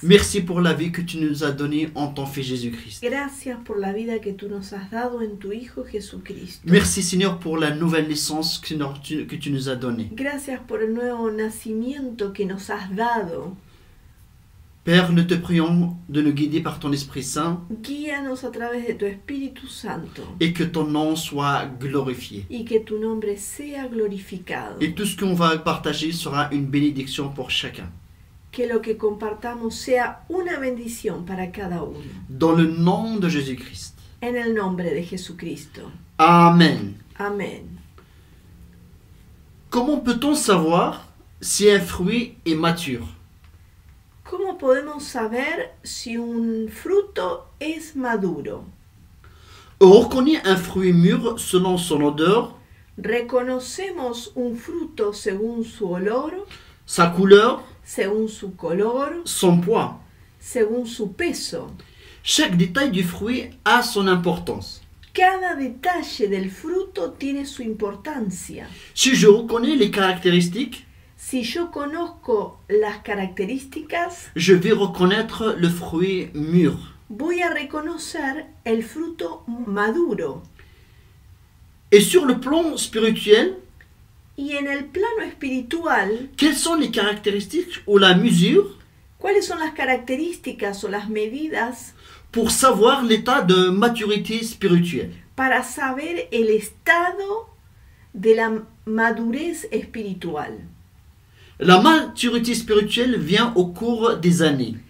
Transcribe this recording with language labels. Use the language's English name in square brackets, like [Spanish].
[French] Merci pour la vie que tu nous as donnée en ton Fils Jésus-Christ. [Spanish] Gracias por la vida que tú nos has dado en tu Hijo Jesucristo. [French] Merci Seigneur pour la nouvelle naissance que tu nous as donnée. [Spanish] Gracias por el nuevo nacimiento que nos has dado. [French] Père, nous te prions de nous guider par ton Esprit Saint [Spanish] Guíanos a través de tu Espíritu Santo [French] et que ton nom soit glorifié. [Spanish] y que tu nombre sea glorificado. [French] Et tout ce qu'on va partager sera une bénédiction pour chacun. [Spanish] Que lo que compartamos sea una bendición para cada uno. [French] Dans le nom de Jésus-Christ. [Spanish] En el nombre de Jesucristo. [French] Amen. [Spanish] Amén. [French] Comment peut-on savoir si un fruit est mature? [Spanish] ¿Cómo podemos saber si un fruto es maduro? [French] On reconnaît un fruit mûr selon son odeur, [Spanish] Reconocemos un fruto según su olor, [French] sa couleur, [Spanish] según su color, [French] son poids. [Spanish] según su peso. [French] Chaque détail du fruit a son importance. [Spanish] Cada detalle del fruto tiene su importancia. [French] Si je reconnais les caractéristiques, [Spanish] Si yo conozco las características, [French] je vais reconnaître le fruit mûr. [Spanish] voy a reconocer el fruto maduro. [French] Et sur le plan spirituel, [Spanish] Y en el plano espiritual, [French] quelles sont les caractéristiques ou la mesure [Spanish] ¿cuáles son las características o las medidas [French] pour savoir l'état de maturité spirituelle? [Spanish] para saber el estado de la madurez espiritual? [French] La maturité spirituelle vient au cours des années.